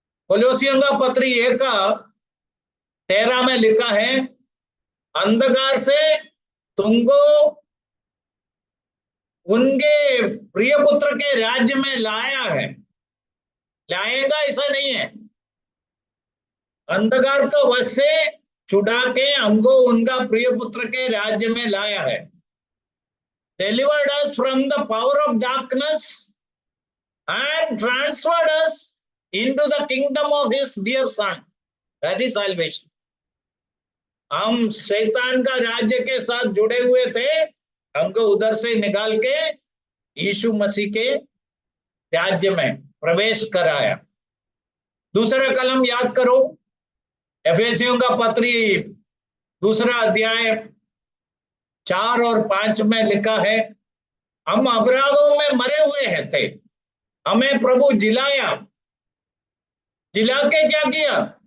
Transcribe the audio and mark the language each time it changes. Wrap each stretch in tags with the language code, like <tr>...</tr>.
<hi>कोलोसियों का पत्र 1:13 में लिखा है, अंधकार से तुमको उनके प्रिय पुत्र के राज्य में लाया है। लाएगा ऐसा नहीं है, अंधकार का वश से छुड़ा के हमको उनका प्रिय पुत्र के राज्य में लाया है।</hi> <en>Delivered us from the power of darkness and transferred us into the kingdom of his dear son. That is salvation.</en> <hi>हम शैतान का राज्य के साथ जुड़े हुए थे, हमको उधर से निकाल के यीशु मसीह के राज्य में प्रवेश कराया। दूसरा कलम याद करो, एफेसियों का पत्री 2 अध्याय 4 और 5 में लिखा है, हम अपराधों में मरे हुए हैं थे, हमें प्रभु जिलाया, जिला के क्या किया?</hi>